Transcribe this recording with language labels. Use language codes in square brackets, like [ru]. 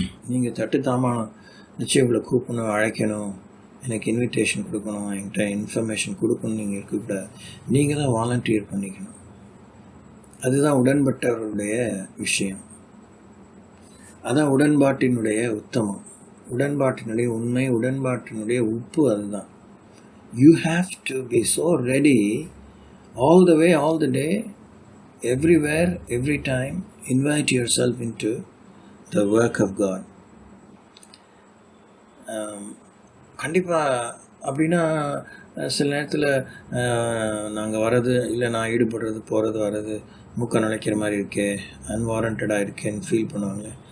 [ta] நீங்கள் தட்டுத்தாமா நிச்சயம் உங்களை கூப்பிடணும், அழைக்கணும், எனக்கு இன்விடேஷன் கொடுக்கணும், என்கிட்ட இன்ஃபர்மேஷன் கொடுக்கணும் நீங்கள் இருக்கக்கூடாது. நீங்கள் தான் வாலண்டியர் பண்ணிக்கணும். அதுதான் உடன்பட்டவருடைய விஷயம். அதான் உடன்பாட்டினுடைய உத்தமம், உடன்பாட்டினுடைய உண்மை, உடன்பாட்டினுடைய உப்பு. அதுதான். You have to be so ready [en] all the way, all the day, everywhere, every time. Invite yourself into the work of God. [ta] கண்டிப்பாக அப்படின்னா சில நேரத்தில் நாங்கள் வர்றது இல்லை, நான் ஈடுபடுறது, போகிறது, வர்றது மூக்க நுழைக்கிற மாதிரி இருக்கே, அன்வாரண்டடாக இருக்கேன்னு ஃபீல் பண்ணுவாங்க.